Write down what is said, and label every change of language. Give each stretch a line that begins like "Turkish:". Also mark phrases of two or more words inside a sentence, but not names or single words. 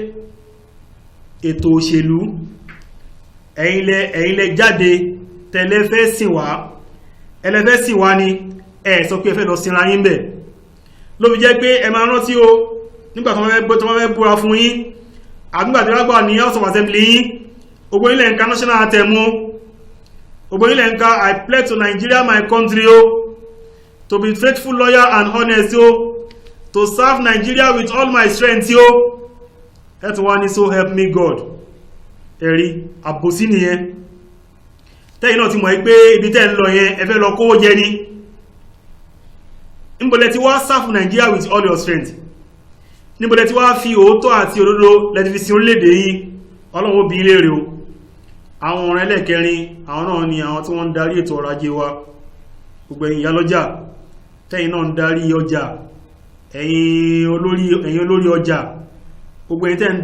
Yoruba: ètò òṣèlú ẹ̀yin lẹ jáde tẹ́lẹ́fẹ́ sìn wá ní ẹ sọ pé ẹ fẹ́ lọ sinra yín bẹ̀ ló fi jẹ́ pé ẹ máa rántí o nígbà tó wọ́n fẹ́ búra fún yín àgbàtí wọ́n gbà ní
English: House of Assembly
Yoruba: yín gbogbo ilẹ̀ nǹkan
English: national anthem
Yoruba: gbogbo ilẹ̀ nǹkan
English: I pledge to Nigeria my country to be faithful, loyal and honest to serve Nigeria with all my strength that one is so help me God
Yoruba: ẹ̀rí àbòsí nìyẹn tẹ́yìn náà ti mọ̀ pé ibi tẹ́ ń lọ yẹn ẹ fẹ́ lọ kówó jẹ ní níbọ̀lẹ̀ tí wá
English: serve Nigeria with all your strength
Yoruba: níbọ̀lẹ̀ tí wá fi òótọ́ àti òdodo lẹ́ti fi sin orílẹ̀-èdè yìí Ọlọ́run ó bi yín léèrè o àwọn ọ̀rọ̀ ẹlẹ́kẹrin àwọn náà ni àwọn tí wọ́n ń darí ètò ọrọ̀ ajé wa gbogbo ẹ̀yin ìyálọ́jà tẹ́yìn náà ń darí ọjà ẹ̀yin olórí ọjà gbogbo ẹ̀yin tẹ́ ń